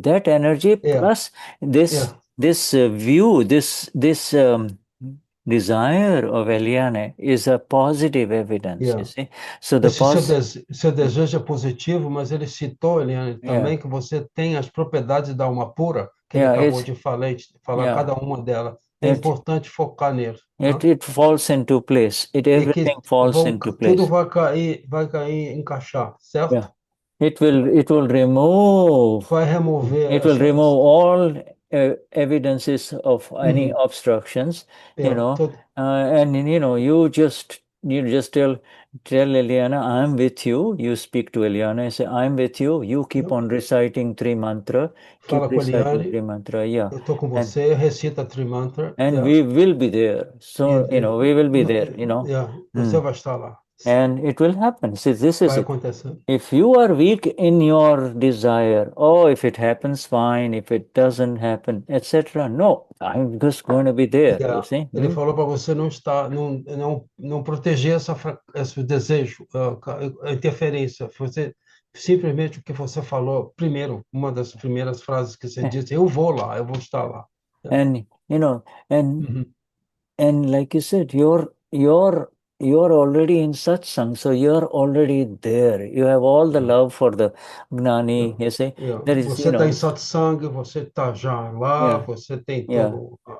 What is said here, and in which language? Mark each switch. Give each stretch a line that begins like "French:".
English: That energy plus this view, this desire of Eliane is a positive evidence, you see. So the
Portuguese: seu desejo é positivo, mas ele citou, Eliane, também que você tem as propriedades da alma pura, que ele acabou de falar cada uma delas. É importante focar nele.
English: It falls into place. Everything falls into place.
Portuguese: Tudo vai cair, encaixar, certo?
English: Yeah. It will remove.
Portuguese: Vai remover.
English: It will remove all evidences of any obstructions, and you just tell Eliana, I'm with you. You speak to Eliana and say, I'm with you. You keep on reciting Trimantra. Keep reciting Trimantra. Yeah.
Portuguese: Eu tô com você. Recita Trimantra.
English: And we will be there. So we will be there.
Portuguese: Você vai estar lá.
English: And it will happen. See, this is
Portuguese: Vai
English: it.
Portuguese: acontecer.
English: If you are weak in your desire, if it happens, fine. If it doesn't happen, etc. No, I'm just going to be there. You see?
Portuguese: Ele falou para você não proteger esse desejo, a interferência. Você simplesmente o que você falou primeiro, uma das primeiras frases que você disse, eu vou lá, eu vou estar lá.
English: And and like you said, you're already in satsang, so you're already there. You have all the love for the Gnani, you see. There is,
Portuguese: você está em satsang, você está já lá, você tem todo